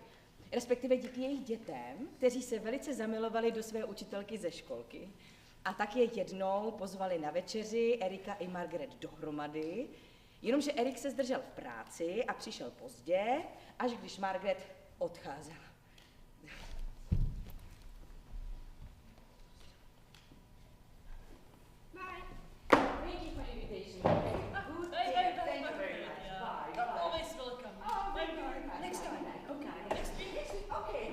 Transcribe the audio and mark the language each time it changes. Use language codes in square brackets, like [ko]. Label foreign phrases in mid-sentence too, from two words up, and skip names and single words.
[cs] Respektive díky jejich dětem, kteří se velice zamilovali do své učitelky ze školky. A tak je jednou pozvali na večeři Erika i Margaret dohromady, jenomže Erik se zdržel v práci a přišel pozdě, až když Margaret odcházela. [en] Thank you for the invitation. Good day. Thank you very much. Bye. Always welcome. Oh, next time. Okay. Next week. Okay.